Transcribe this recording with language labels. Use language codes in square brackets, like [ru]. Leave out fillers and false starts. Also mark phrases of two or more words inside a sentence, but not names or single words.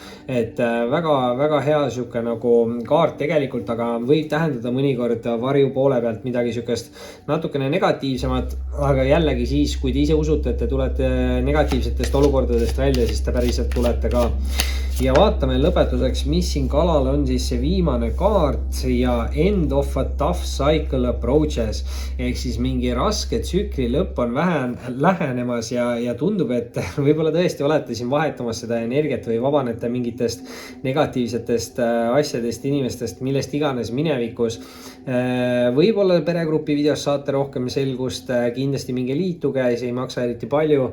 [et] Et väga hea siuke nagu kaart tegelikult, aga võib tähendada mõnikord varju poole pealt midagi siukest natukene negatiivsemat, aga jällegi siis, kui te ise usute, et te tulete negatiivsetest olukordadest välja, siis te päriselt tulete ka. Ja vaatame lõpetuseks, mis siin kalal on siis see viimane kaart ja [en] end of a tough cycle approaches. [et] Ehk siis mingi raske tsükli lõpp on lähenemas ja tundub, et võib-olla tõesti olete siin vahetamas seda energiat või vabanete mingitest negatiivsetest asjadest, inimestest, millest iganes minevikus. Võib-olla peregrupi videos saate rohkem selgust, kindlasti minge liituge, see ei maksa eriti palju.